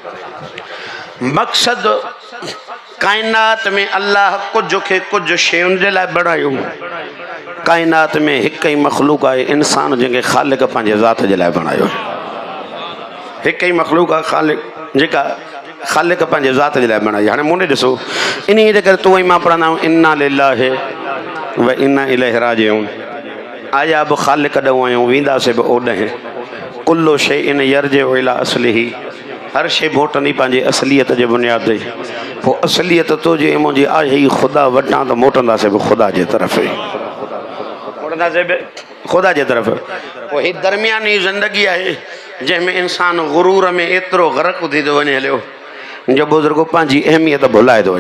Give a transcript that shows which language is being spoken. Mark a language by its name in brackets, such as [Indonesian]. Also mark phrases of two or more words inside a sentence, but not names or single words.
[Sindhi] मक़सद काइनात में अल्लाह कुझु खे कुझु शयुनि जे लाइ बणायो काइनात में हिकु ई मखलूक आहे इंसान जंहिंखे ख़ालिक पंहिंजे ज़ात जे लाइ बणायो एक ही मखलूक आहे ख़ालिक जेका ख़ालिक पंहिंजे ज़ात जे लाइ बणाई। हाणे मूं ॾिसो इन जे करे तूं ऐं मां पढ़ंदा आहियूं [Arabic] إنا لله وإنا إليه راجعون. [Sindhi] आया बि ख़ालिक ॾऊं आहियूं वेंदासीं बि ओॾहें। [Arabic] كل شيء يرجع إلى أصله. [Sindhi] हर शइ मोटंदी पंहिंजे असलियत जे बुनियाद ते। पोइ असलियत तुंहिंजी ऐं मुंहिंजी आहे ई ख़ुदा वटां त मोटंदासीं बि ख़ुदा जे तरफ़ ई मोटंदासीं बि ख़ुदा जे तरफ़। पोइ हीअ दरमियानी ज़िंदगी आहे जंहिंमें इंसान गुरूर में एतिरो ग़रक़ थी थो वञे हलियो जो बुज़ुर्गो पंहिंजी अहमियत भुलाए थो वञे।